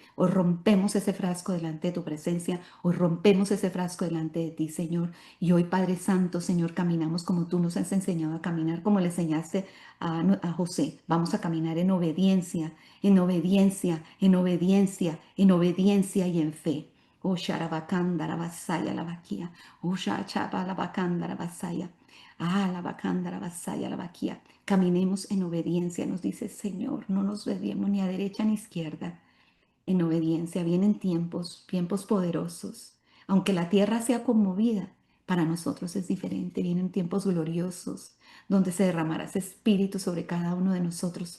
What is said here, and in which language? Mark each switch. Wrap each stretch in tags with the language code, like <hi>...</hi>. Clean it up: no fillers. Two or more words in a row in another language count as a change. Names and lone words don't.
<es>Hoy rompemos ese frasco delante de tu presencia, hoy rompemos ese frasco delante de ti, Señor. Y hoy, Padre Santo, Señor, caminamos como tú nos has enseñado a caminar, como le enseñaste a José. Vamos a caminar en obediencia, en obediencia, en obediencia, en obediencia y en fe. Oh, Sharabakanda, la vasaya, la vaquía. Oh, Shachaba, la bacanda, la vasaya. Ah, la bacanda, la vasaya, la vaquía. Caminemos en obediencia, nos dice el Señor. No nos desviemos ni a derecha ni a izquierda. En obediencia vienen tiempos, tiempos poderosos. Aunque la tierra sea conmovida, para nosotros es diferente. Vienen tiempos gloriosos donde se derramará ese espíritu sobre cada uno de nosotros.</es>